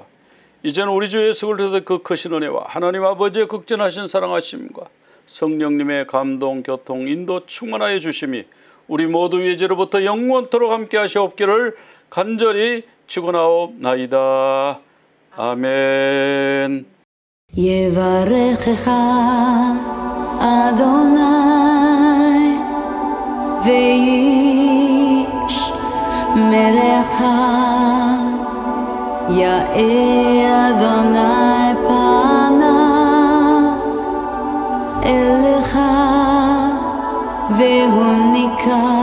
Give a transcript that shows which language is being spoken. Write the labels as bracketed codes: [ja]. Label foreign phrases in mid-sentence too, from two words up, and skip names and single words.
[ko] 이제는 우리 주 예수 그리스도의 그 크신 은혜와 하나님 아버지의 극진하신 사랑하심과 성령님의 감동, 교통, 인도 충만하여 주심이 우리 모두 예제로부터 영원토록 함께 하시옵기를 간절히 축원하옵나이다. 아멘. [he] יברכך אדוני וישמרך יאר אדוני פניו אליך והוניקה